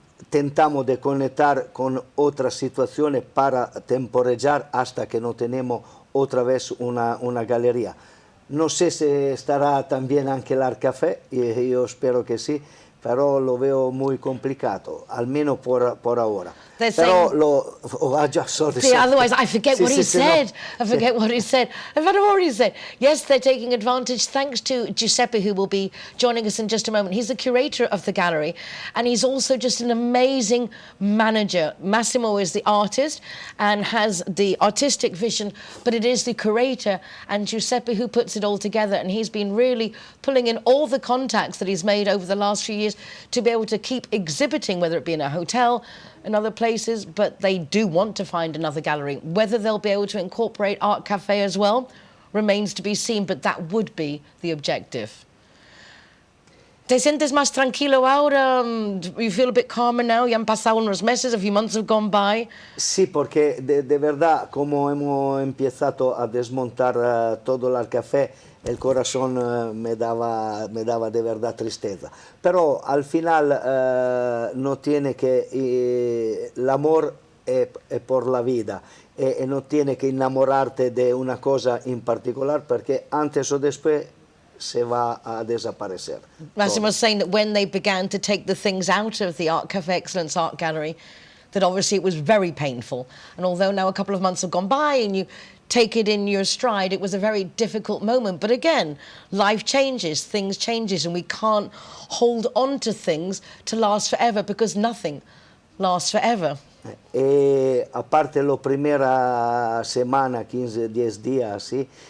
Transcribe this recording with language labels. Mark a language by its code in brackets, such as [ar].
[es] Tentamos de conectar con otras situaciones para temporizar hasta que no tenemos otra vez una galería. No sé si estará también anche el café, y yo espero que sí, pero lo veo muy complicado, al menos por ahora. Pero [en] otherwise I forget what he said. I forget what he said. In fact, I've already said. Yes, they're taking advantage, thanks to Giuseppe, who will be joining us in just a moment. He's the curator of the gallery, and he's also just an amazing manager. Massimo is the artist and has the artistic vision, but it is the curator and Giuseppe who puts it all together, and he's been really pulling in all the contacts that he's made over the last few years to be able to keep exhibiting, whether it be in a hotel and other places, but they do want to find another gallery. Whether they'll be able to incorporate Art Cafe as well remains to be seen, but that would be the objective. [es] ¿Te sientes más tranquilo ahora? [en] You feel a bit calmer now? [es] Ya han pasado unos meses, [en] a few months have gone by. [es] Sí, porque de verdad, como hemos empezado a desmontar todo el café, el corazón me daba de verdad tristeza. Pero al final no tiene que, el amor es por la vida y no tiene que enamorarte de una cosa en particular porque antes o después se va a desaparecer. [en] Massimo was saying that when they began to take the things out of the Art Cafe Excellence Art Gallery, that obviously it was very painful. And although now a couple of months have gone by and you take it in your stride, it was a very difficult moment. But again, life changes, things changes, and we can't hold on to things to last forever because nothing lasts forever. [es] Aparte la primera semana, 15, 10 días, ¿sí?